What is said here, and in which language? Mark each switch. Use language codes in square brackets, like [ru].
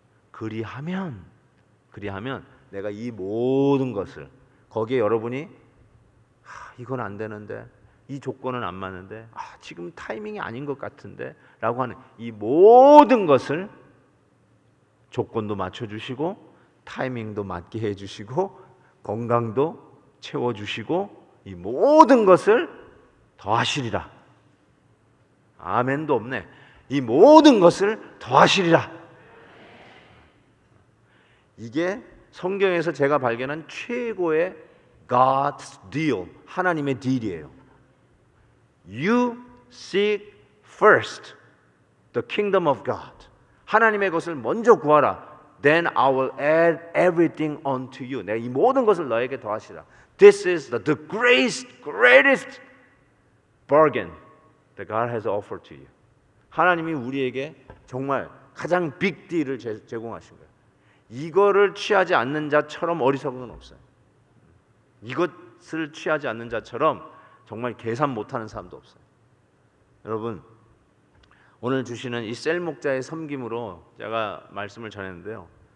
[ko] 그리하면 내가 이 모든 것을, 거기에 여러분이 이건 안 되는데, 이 조건은 안 맞는데, 지금 타이밍이 아닌 것 같은데 라고 하는 이 모든 것을 조건도 맞춰주시고 타이밍도 맞게 해주시고 건강도 채워주시고 이 모든 것을 더하시리라. 아멘도 없네. 이 모든 것을 더하시리라. 이게 성경에서 제가 발견한 최고의 God's deal, 하나님의 딜이에요. [en] You seek first the kingdom of God. [ko] 하나님의 것을 먼저 구하라. [en] Then I will add everything unto you. [ko] 내가 이 모든 것을 너에게 더하시라. [en] This is the greatest bargain that God has offered to you. [ko] 하나님이 우리에게 정말 가장 빅 딜을 제공하신 거예요. 이거를 취하지 않는 자처럼 어리석은 건 없어요. 이것을 취하지 않는 자처럼 정말 계산 못하는 사람도 없어요. 여러분, 오늘 주시는 이 셀 목자의 섬김으로 제가 말씀을 전했는데요.